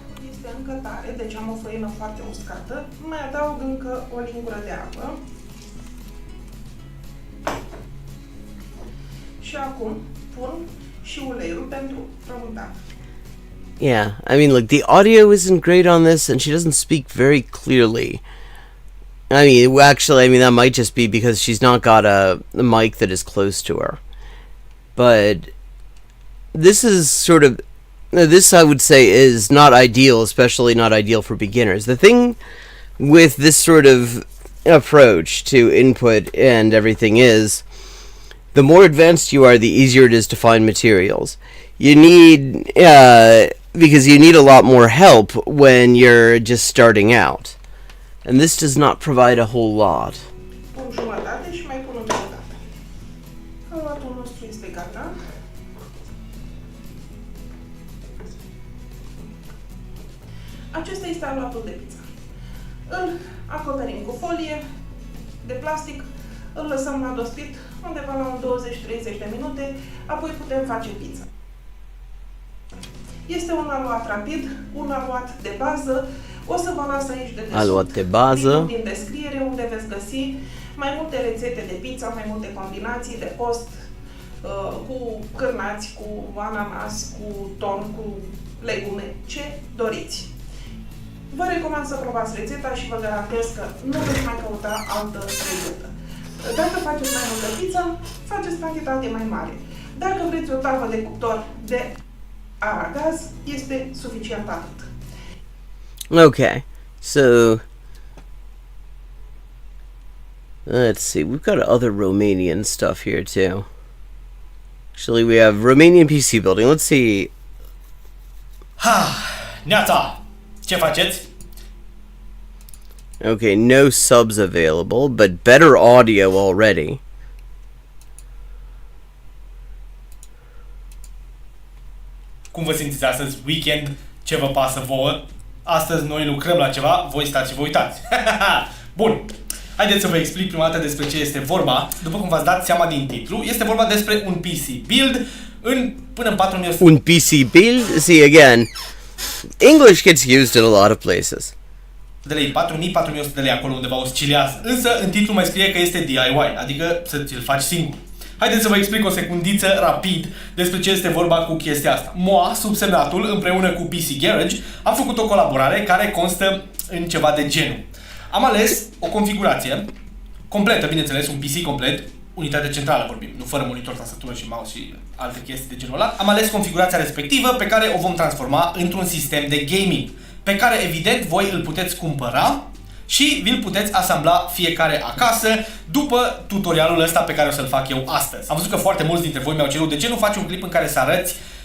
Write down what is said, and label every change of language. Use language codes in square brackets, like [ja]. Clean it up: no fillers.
[ro] Este încă tare, deci am o făină foarte uscată. Mai adaug încă o lingură de apă. Și acum pun și uleiul pentru frământat. [en] Yeah, I mean, look, the audio isn't great on this, and she doesn't speak very clearly. I mean, actually, I mean, that might just be because she's not got a mic that is close to her. But this is sort of, this I would say is not ideal, especially not ideal for beginners. The thing with this sort of approach to input and everything is, the more advanced you are, the easier it is to find materials. You need, because you need a lot more help when you're just starting out. And this does not provide a whole lot. [ro] Pun jumătate și mai pun o jumătate. Aluatul nostru este gata. Acesta este aluatul de pizza. Îl acoperim cu folie de plastic, îl lăsăm la dospit undeva la un 20-30 de minute, apoi putem face pizza. Este un aluat rapid, un aluat de bază. O să vă las aici de Aluat de bază. din descriere, unde veți găsi mai multe rețete de pizza, mai multe combinații de post, cu cârnați, cu ananas, cu ton, cu legume, ce doriți. Vă recomand să probați rețeta și vă garantez că nu veți mai căuta altă rețetă. Dacă faceți mai multă pizza, faceți cantitate mai mare. Dacă vreți o tavă de cuptor de aragaz, este suficient atât. [en] Okay, so let's see, we've got other Romanian stuff here too. Actually, we have Romanian PC building. Let's see. [ro] Neața! Ce faceți? [en] Okay, no subs available, but better audio already. [ro] Cum vă simțiți astăzi? Weekend? Ce vă pasă vouă? Astăzi noi lucrăm la ceva, voi stați și vă uitați. Bun, haideți să vă explic prima dată despre ce este vorba. După cum v-ați dat seama din titlu, este vorba despre un PC build până în 4100. Un PC build? [en] See, again, English gets used in a lot of places. [ro] De lei, 4000-4100 de lei, acolo undeva oscilează. Însă în titlu mai scrie că este DIY, adică să ți-l faci singur. Haideți să vă explic o secundiță rapid despre ce este vorba cu chestia asta. Moa, subsemnatul, împreună cu PC Garage, am făcut o colaborare care constă în ceva de genul. Am ales o configurație completă, bineînțeles, un PC complet, unitate centrală vorbim, nu fără monitor, tastatură și mouse și alte chestii de genul ăla. Am ales configurația respectivă pe care o vom transforma într-un sistem de gaming, pe care evident voi îl puteți cumpăra și vi-l puteți asambla fiecare acasă după tutorialul ăsta pe care o să-l fac eu astăzi. Am văzut că foarte mulți dintre voi mi-au cerut de ce nu faci un clip în care să arăți